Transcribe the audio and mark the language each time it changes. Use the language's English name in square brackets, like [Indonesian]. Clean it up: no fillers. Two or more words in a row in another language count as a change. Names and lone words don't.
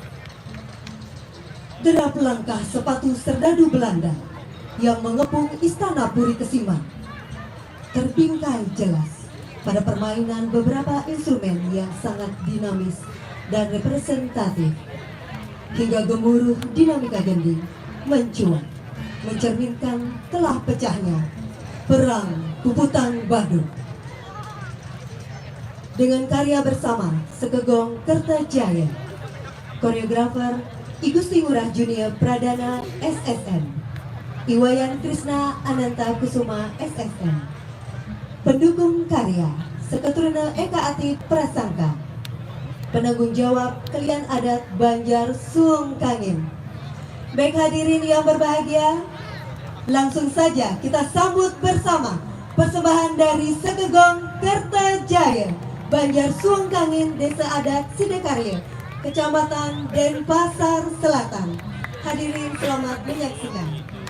[Indonesian] Derap langkah sepatu serdadu Belanda yang mengepung Istana Puri Kesiman terbingkai jelas pada permainan beberapa instrumen yang sangat dinamis dan representatif, hingga gemuruh dinamika gending mencuat mencerminkan telah pecahnya Perang Puputan Badung. Dengan karya bersama Segegong Kertajaya, koreografer I Gusti Ngurah Junior Pradana SSN, Iwayan Krishna Ananta Kusuma SSN, pendukung karya Seketuruna Eka Ati Prasangka, penanggung jawab Kelian Adat Banjar Suung Kangin. Baik hadirin yang berbahagia, langsung saja kita sambut bersama persembahan dari Segegong Kertajaya, Banjar Suung Kangin, Desa Adat Sidekarya, Kecamatan Denpasar Selatan. Hadirin selamat menyaksikan.